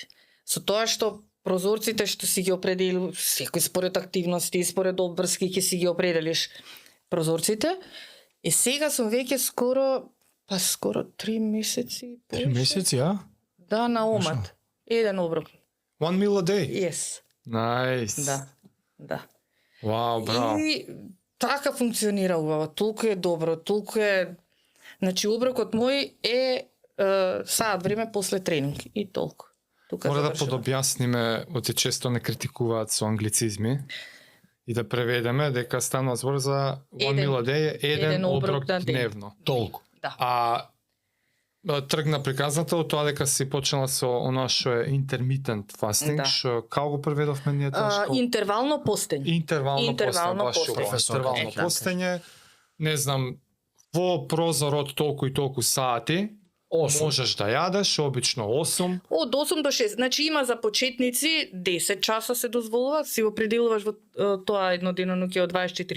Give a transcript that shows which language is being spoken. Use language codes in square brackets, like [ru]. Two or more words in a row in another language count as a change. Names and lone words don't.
[mk] Со тоа што прозорците што си ги определил, секој според активности, според обврски ќе си ги определиш прозорците. И сега сум веќе скоро 3 месеци. 3 месеци, а? Да, на омат. Еден оброк. [en] One meal a day. Yes. Nice. [mk] Да. Да. Вау, браво. И така функционира убаво. Толку е добро, толку е Значи оброкот мој е саат време после тренинг и толку. Тука Мора да завршува. подобјасниме, оти често не критикуваат со англицизми и да преведеме дека станува збор за one Еден- [en] meal a day, [mk] еден оброк на ден. дневно. Толку. Да. А тргна приказната од тоа дека си почнала со она што е [en] intermittent fasting, [mk] Да. што како го преведовме ние тоа што Интервално постење. интервално интервално постење, постење. интервално Е, така. постење, не знам, во прозор од толку и толку сати, 8. можеш да јадеш, обично 8, Од 8 до 6. Значи има за почетници 10 часа се дозволува, си определуваш во тоа еднодневно ќе од 24